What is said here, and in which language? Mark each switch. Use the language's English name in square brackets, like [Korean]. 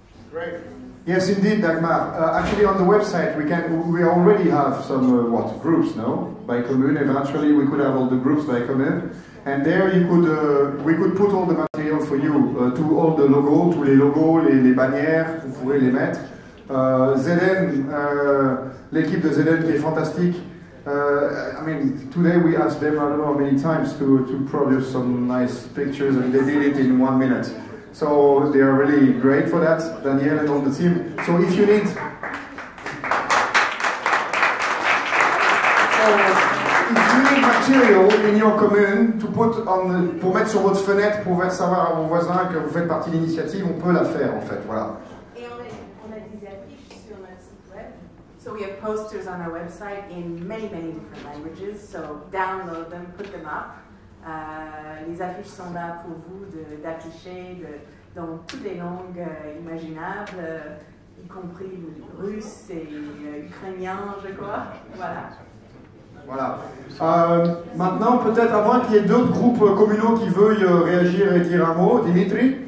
[English] Great. Yes, indeed, Dagmar. Actually, on the website we already have some groups, no? By commune. Eventually, we could have all the groups by commune, and there we could put all the material for you to all the logos, [French] tous les logos, les bannières, vous pourrez les mettre. Zeden, l'équipe de Zeden qui est fantastique. [English] I mean, today we asked them, I don't know how many times, to produce some nice pictures, and they did it in 1 minute. So they are really great for that, Daniel and all the team. So if you need, material in your commune to put on, [French] pour mettre sur votre fenêtre, pour faire savoir à vos voisins que vous faites partie de l'initiative, on peut la faire en fait, voilà. Et on a des affiches sur notre site web. [English] So we have posters on our website in many different languages. So download them, put them up. [French] Les affiches sont là pour vous d'afficher dans toutes les langues imaginables, y compris le russe et ukrainien, je crois. Voilà. Voilà. Maintenant, peut-être à moins qu'il y ait d'autres groupes communaux qui veuillent réagir et dire un mot, Dimitri.